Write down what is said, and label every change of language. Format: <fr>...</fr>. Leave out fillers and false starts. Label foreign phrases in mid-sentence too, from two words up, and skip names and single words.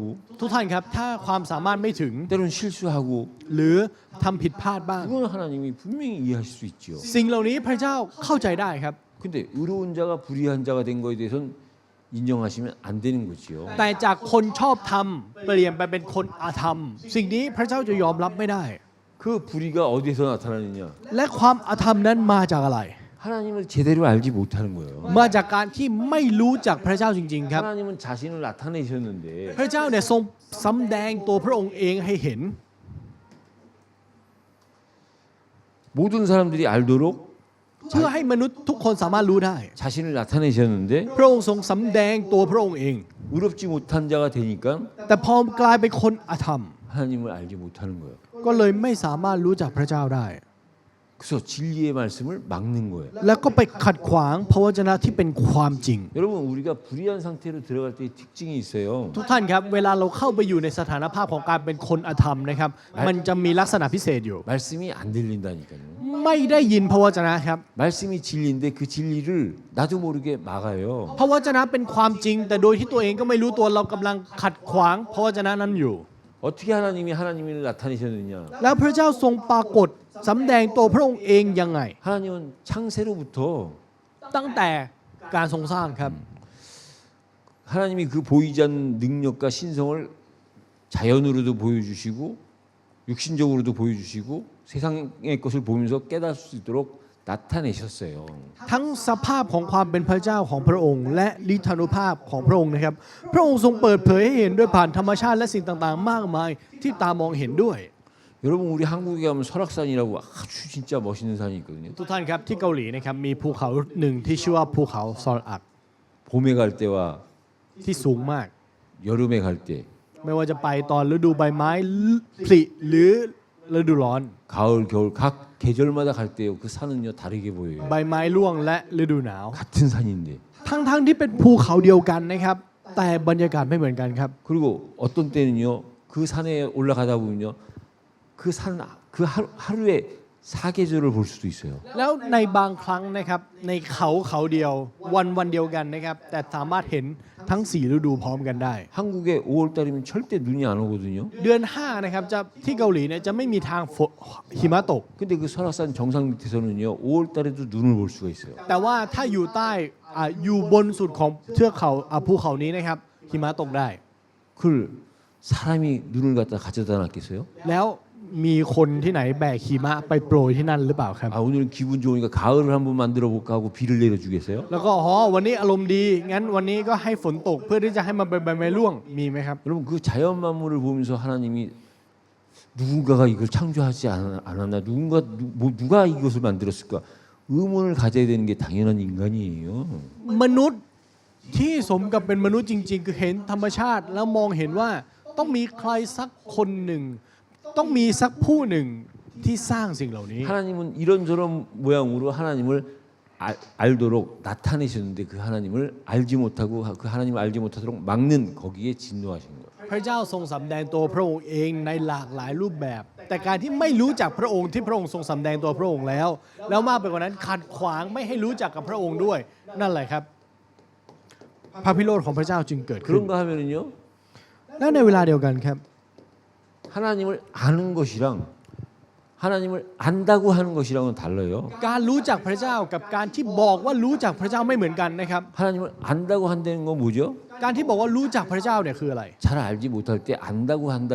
<th>ทุกท่านครับถ้าความสามารถไม่ถึง</th> <ko>때로는 실수하고</ko> <th>หรือทำผิดพลาดบ้าง</th> <ko>그건 하나님이 분명히 이해하실 수 있죠.</ko> <th>สิ่งเหล่านี้พระเจ้าเข้าใจได้ครับ</th> <ko>근데 의로운 자가 불의한 자가 된 거에 대해서는 인정하시면 안 되는 거지요.</ko> <th>แต่จากคนชอบธรรมเปลี่ยนไปเป็นคนอาธรรม สิ่งนี้พระเจ้าจะยอมรับไม่ได้</th> <ko>그 불의가 어디에서 나타나느냐?</ko> <th>และความอาธรรมนั้นมาจากอะไร</th> <ko>하나님을 제대로 알지 못하는 거예요.</ko> <th>มาจากการที่ไม่รู้จักพระเจ้าจริงๆครับ</th> <ko>하나님은 자신을 나타내셨는데</ko> <th>พระเจ้าเนี่ยทรงสำแดงตัวพระองค์เองให้เห็น</th> <ko>모든 사람들이 알도록</ko> <th>เพื่อให้มนุษย์ทุกคนสามารถรู้ได้</th> <ko>자신을 나타내셨는데</ko> <th>พระองค์ทรงสำแดงตัวพระองค์เอง</th> <ko>의롭지 못한 자가 되니까</ko> <th>แต่พอกลายเป็นคนอาธรรม</th> <ko>하나님을 알지 못하는 거예요.</ko> <th>ก็เลยไม่สามารถรู้จักพระเจ้าได้</th> <ko>그래서 진리의 말씀을 막는 거예요.</ko> <th>แล้วก็ไปขัดขวางพระวจนะที่เป็นความจริง</th> <ko>여러분 우리가 불의한 상태로 들어갈 때 특징이 있어요.</ko> <th>ทุกท่านครับเวลาเราเข้าไปอยู่ในสถานภาพของการเป็นคนอธรรมนะครับ มันจะมีลักษณะพิเศษอยู่</th> <ko>말씀이 안 들린다니까요.</ko> <th>ไม่ได้ยินพระวจนะครับ</th> <ko>말씀이 진리인데 그 진리를 나도 모르게 막아요.</ko> <th>พระวจนะเป็นความจริง แต่โดยที่ตัวเองก็ไม่รู้ตัวเรากำลังขัดขวางพระวจนะนั้นอยู่</th> <ko>어떻게 하나님이 하나님을 나타내셨느냐?</ko> <th>แล้วพระเจ้าทรงปรากฏสำแดงตัวพระองค์เองยังไง</th> <ko>하나님은 창세로부터</ko> <th>ตั้งแต่การทรงสร้างครับ</th> <ko>하나님이 그 보이지 않는 능력과 신성을 자연으로도 보여주시고 육신적으로도 보여주시고 세상의 것을 보면서 깨달을 수 있도록 나타내셨어요.</ko> <th>ทั้งสภาพของความเป็นพระเจ้าของพระองค์ และฤทธานุภาพของพระองค์นะครับ พระองค์ทรงเปิดเผยให้เห็นด้วยผ่านธรรมชาติและสิ่งต่างๆ มากมายที่ตามองเห็นด้วย</th> <ko>여러분 우리 한국에 가면 설악산이라고 아주 진짜 멋있는 산이 있거든요.</ko> <th>ทุกท่านครับที่เกาหลีนะครับมีภูเขาหนึ่งที่ชื่อว่าภูเขาซอลอัก</th> <ko>봄에 갈 때와</ko> <th>ที่สูงมาก</th> <ko>여름에 갈 때,</ko> <th>ไม่ว่าจะไปตอนฤดูใบไม้ผลิหรือฤดูร้อน</th> <ko>가을, 겨울 각 계절마다 갈 때요. 그 산은요 다르게 보여요.</ko> <th>ใบไม้ร่วงและฤดูหนาว</th> <ko>같은 산인데.</ko> <th>ทั้งที่เป็นภูเขาเดียวกันนะครับ แต่บรรยากาศไม่เหมือนกันครับ</th> <ko>그리고 어떤 때는요 그 산에 올라가다 보면요 그 산 그 하루에 사계절을 볼 수도 있어요.</ko> <th>แล้วในบางครั้งนะครับในเขาเดียววันเดียวกันนะครับ แต่สามารถเห็นทั้ง4ฤดูพร้อมกันได้</th> <ko>한국에 5월 달이면 절대 눈이 안 오거든요.</ko> <th>เดือน5นะครับจะที่เกาหลีเนี่ยจะไม่มีทางหิมะตก</th> <ko>근데 그 설악산 정상 밑에서는요 5월 달에도 눈을 볼 수가 있어요.</ko> <th>แต่ว่าถ้าอยู่ใต้อยู่บนสุดของเทือกเขาภูเขานี้นะครับหิมะตกได้</th> <ko>그걸 사람이 눈을 갖다 가져다 놨겠어요?</ko> <th>แล้วมีคนที่ไหนแบกหิมะไปโปรยที่นั่นหรือเปล่าครับ</th> <ko>아 오늘 기분 좋으니까 가을을 한번 만들어 볼까 하고 비를 내려주겠어요?</ko> <th>แล้วก็วันนี้อารมณ์ดีงั้นวันนี้ก็ให้ฝนตกเพื่อที่จะให้มันเป็นใบไม้ร่วงมีไหมครับ</th> <ko>여러분 그 자연 만물을 보면서 하나님이 누군가가 이걸 창조하지 않았나 누가 이것을 만들었을까 의문을 가져야 되는 게 당연한 인간이에요.</ko> <th>มนุษย์ที่สมกับเป็นมนุษย์จริงๆ คือเห็นธรรมชาติแล้วมองเห็นว่าต้องมีใครสักคนหนึ่งต้องมีสักผู้หนึ่งที่สร้างสิ่งเหล่านี้</th> <ko>하나님은 이런저런 모양으로 하나님을 알도록 나타내셨는데 그 하나님을 알지 못하고 그 하나님을 알지 못하도록 막는 거기에 진노하신 거예요.</ko> <th>พระเจ้าทรงสำแดงตัวพระองค์เองในหลากหลายรูปแบบ แต่การที่ไม่รู้จักพระองค์ที่พระองค์ทรงสำแดงตัวพระองค์แล้วมากไปกว่านั้นขัดขวางไม่ให้รู้จักกับพระองค์ด้วย นั่นแหละครับ พระพิโรธของพระเจ้าจึงเกิดขึ้น</th> <ko>그런가 하면은요.</ko> <th>แล้วในเวลาเดียวกันครับ</th> <ko>하나님을 아는 것이랑 하나님을 안다고 하는 것이랑은 달라요.</ko> <th>การรู้จักพระเจ้ากับการที่บอกว่ารู้จักพระเจ้าไม่เหมือนกันนะครับ</th> <ko>하나님을 안다고 한다는 건 뭐죠?</ko> <th>การที่บอกว่ารู้จักพระเจ้าเนี่ยคืออะไร</th> <ko>잘 알지 못할 때 안다고 한다</ko>